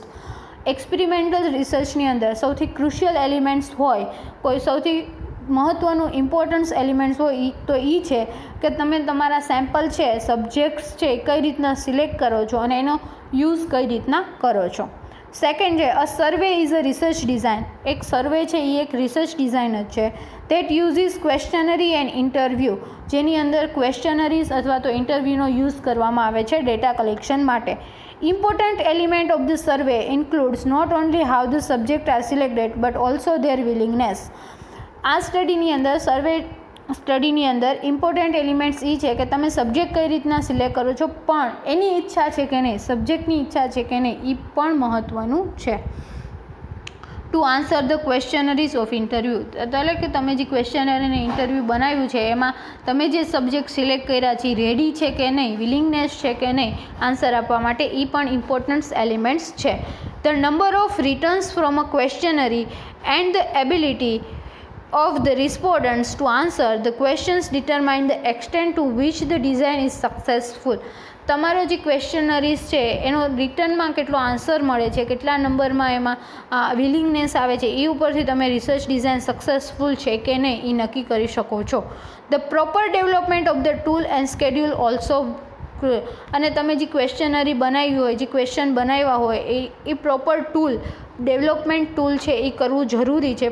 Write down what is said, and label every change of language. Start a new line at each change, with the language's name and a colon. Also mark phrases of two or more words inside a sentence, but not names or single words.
Gujarati: એક્સપેરિમેન્ટલ રિસર્ચની અંદર સૌથી ક્રુશિયલ એલિમેન્ટ્સ હોય, કોઈ સૌથી મહત્ત્વનું ઇમ્પોર્ટન્સ એલિમેન્ટ્સ હોય તો એ છે કે તમે તમારા સેમ્પલ છે, સબ્જેક્ટ્સ છે એ કઈ રીતના સિલેક્ટ કરો છો અને એનો યુઝ કઈ રીતના કરો છો.
English: સેકન્ડ છે a survey is a research design.
Gujarati: એક સર્વે છે એ એક રિસર્ચ ડિઝાઇન જ છે.
English: that uses questionnaire and interview,
Gujarati: જેની અંદર ક્વેશ્ચનરીઝ અથવા તો ઇન્ટરવ્યૂનો યુઝ કરવામાં આવે છે ડેટા કલેક્શન માટે.
English: Important element of the survey includes not only how the subject are selected but also their willingness.
Gujarati: આ સ્ટડીની અંદર સર્વે સ્ટડીની અંદર ઇમ્પોર્ટન્ટ એલિમેન્ટ્સ એ છે કે તમે સબ્જેક્ટ કઈ રીતના સિલેક્ટ કરો છો પણ એની ઈચ્છા છે કે નહીં, સબ્જેક્ટની ઈચ્છા છે કે નહીં એ પણ મહત્ત્વનું છે.
English: to answer the questionnaires of interview,
Gujarati: એટલે કે તમે જે ક્વેશ્ચનર અને ઇન્ટરવ્યૂ બનાવ્યું છે એમાં તમે જે સબ્જેક્ટ સિલેક્ટ કર્યા છે રેડી છે કે નહીં, વિલિંગનેસ છે કે નહીં આન્સર આપવા માટે, એ પણ ઇમ્પોર્ટન્ટ એલિમેન્ટ્સ છે.
English: the number of returns from a questionnaire and the ability of the respondents to answer the questions determine the extent to which the design is successful.
Gujarati: તમારો જે ક્વેશ્ચનરીઝ છે એનો રિટર્નમાં કેટલો આન્સર મળે છે, કેટલા નંબરમાં એમાં વિલિંગનેસ આવે છે એ ઉપરથી તમે રિસર્ચ ડિઝાઇન સક્સેસફુલ છે કે નહીં એ નક્કી કરી શકો છો.
English: the proper development of the tool and schedule also,
Gujarati: અને તમે જે ક્વેશ્ચનરી બનાવી હોય, જે ક્વેશ્ચન બનાવ્યા હોય એ પ્રોપર ટૂલ, ડેવલપમેન્ટ ટૂલ છે એ કરવું જરૂરી છે.